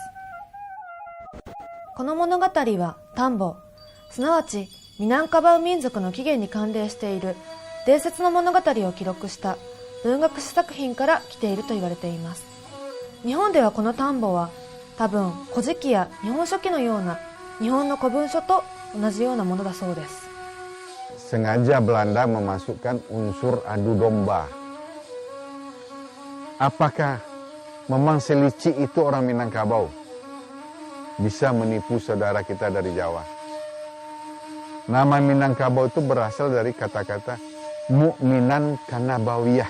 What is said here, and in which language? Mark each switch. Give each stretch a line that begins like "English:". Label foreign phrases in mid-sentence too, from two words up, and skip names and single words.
Japanese: この物語はタンボ、すなわちミナンカバウ民族の起源に関連している伝説の物語を記録した文学史作品から来ていると言われています。日本ではこのタンボは多分古事記や日本書紀のような日本の古文書と同じようなものだそうです。
Indonesian: Sengaja Belanda memasukkan unsur adu domba. Apakah memang Selici itu orang Minangkabau? Bisa menipu saudara kita dari Jawa. Nama Minangkabau itu berasal dari kata-kata
Arabic: مؤمنان كنباوية.